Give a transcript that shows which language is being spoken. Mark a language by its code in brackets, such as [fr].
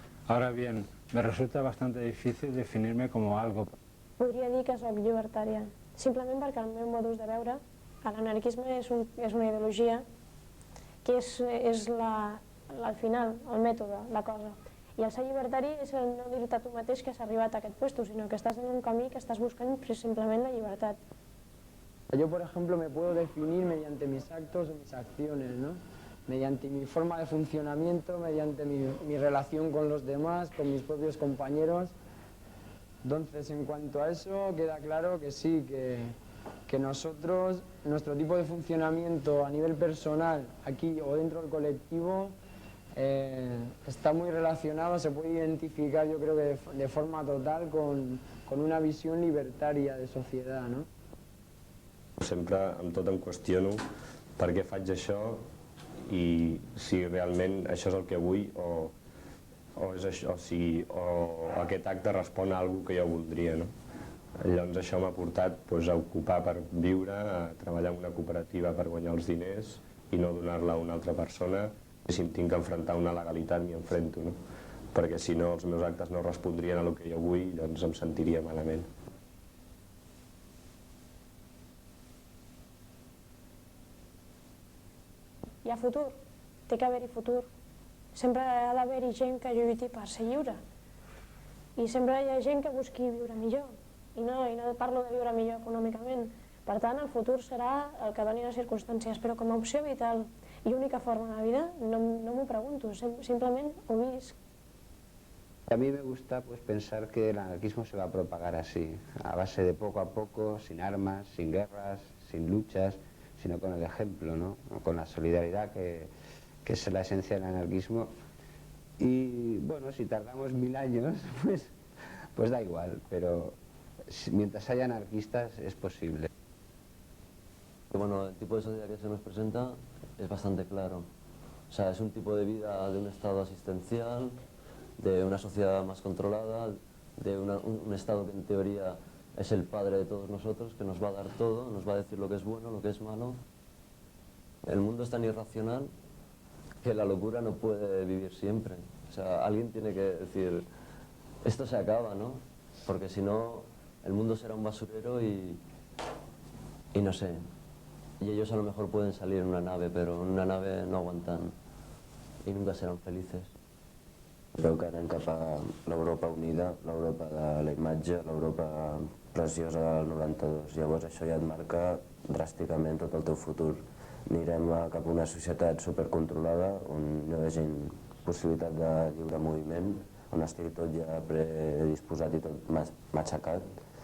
[es] Ahora bien, me resulta bastante difícil definirme como algo. [ca] Podria dir que soc llibertària, simplement perquè el meu modus de veure, l'anarquisme és una ideologia que és al final, el mètode, la cosa. I el ser llibertari és no dir-te a tu mateix que has arribat a aquest puesto, sinó que estàs en un camí que estàs buscant simplement la llibertat. [es] Yo, por ejemplo, me puedo definir mediante mis actos o mis acciones, ¿no? Mediante mi forma de funcionamiento, mediante mi relación con los demás, con mis propios compañeros. Entonces, en cuanto a eso, queda claro que sí, que nosotros, nuestro tipo de funcionamiento a nivel personal, aquí o dentro del colectivo, está muy relacionado, se puede identificar, yo creo que de forma total, con una visión libertaria de societat, no? [ca] Sempre amb tot em qüestiono per què faig això i si realment això és el que vull o aquest acte respon a alguna cosa que jo voldria, no? Llavors això m'ha portat a ocupar per viure, a treballar en una cooperativa per guanyar els diners i no donar-la a una altra persona. Si em tinc que enfrontar a una legalitat m'hi enfrento, no? perquè si no els meus actes no respondrien a el que jo vull, doncs em sentiria malament. Hi ha futur, té que haver-hi futur. Sempre ha d'haver-hi gent que lluiti per ser lliure. I sempre hi ha gent que busqui viure millor. I no parlo de viure millor econòmicament. Per tant, el futur serà el que doni les circumstàncies, però com a opció vital i única forma de la vida, no m'ho pregunto, simplement ho visc. [es] A mí me gusta pues, pensar que el anarquismo se va a propagar así, a base de poco a poco, sin armas, sin guerras, sin luchas, sino con el ejemplo, ¿no? Con la solidaridad que es la esencia del anarquismo. Y bueno, si tardamos 1000 años, pues da igual, pero mientras haya anarquistas es posible. Bueno, el tipo de sociedad que se nos presenta es bastante claro. O sea, es un tipo de vida de un estado asistencial, de una sociedad más controlada, de un estado que en teoría es el padre de todos nosotros, que nos va a dar todo, nos va a decir lo que es bueno, lo que es malo. El mundo es tan irracional que la locura no puede vivir siempre. O sea, alguien tiene que decir, esto se acaba, ¿no? Porque si no, el mundo será un basurero y no sé. Y ellos a lo mejor pueden salir en una nave, pero en una nave no aguantan i nunca seran felices. [ca] Creu que anem cap a l'Europa unida, l'Europa de la imatge, l'Europa preciosa del 92. Llavors això ja et marca dràsticament tot el teu futur. Anirem cap a una societat supercontrolada, on no hi hagi possibilitat de lliure moviment, on estigui tot ja predisposat i tot matxacat.